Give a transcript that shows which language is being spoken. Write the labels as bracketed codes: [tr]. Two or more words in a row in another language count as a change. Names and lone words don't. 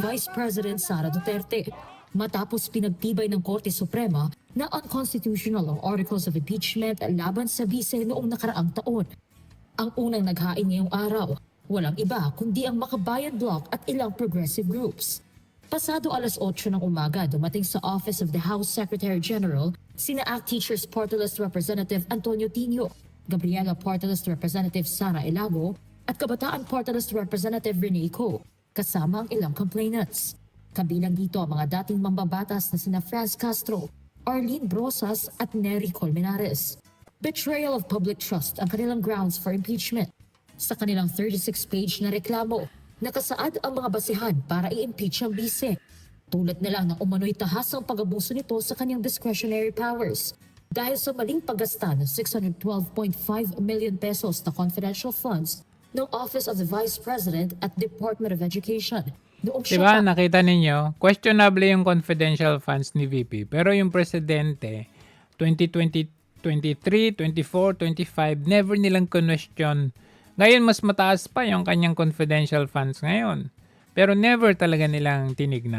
[tl] Vice President Sara Duterte matapos pinagtibay ng Korte Suprema na unconstitutional ang [en] articles of impeachment [tl] laban sa bise noong nakaraang taon. Ang unang naghain ngayong araw, walang iba kundi ang Makabayan Bloc at ilang [en] progressive groups. [tl] Pasado alas 8 ng umaga, dumating sa Office of the House Secretary General sina ACT Teachers Party List Representative Antonio Tino, Gabriela Party List Representative Sara Elago at Kabataan Party List Representative Rene Co, kasama ang ilang complainants. Kabilang dito ang mga dating mambabatas na sina Franz Castro, Arlene Brosas at Nery Colmenares. [en] Betrayal of public trust [tl] ang kanilang [en] grounds for impeachment. [tl] Sa kanilang 36-page na reklamo, nakasaad ang mga basihan para i-impeach ang bise. Tulad na lang ng umano'y tahasang pag-abuso nito sa kanyang [en] discretionary powers [tl] dahil sa maling paggasta ng 612.5 million pesos na [en] confidential funds [tl] ng Office of the Vice President at Department of Education. Diba, nakita ninyo, questionable yung [en] confidential funds [tl] ni VP. Pero yung presidente, 2020, 23, 24, 25, never nilang question. Ngayon, mas mataas pa yung kanyang [en] confidential funds [tl] ngayon. Pero never talaga nilang tinignan.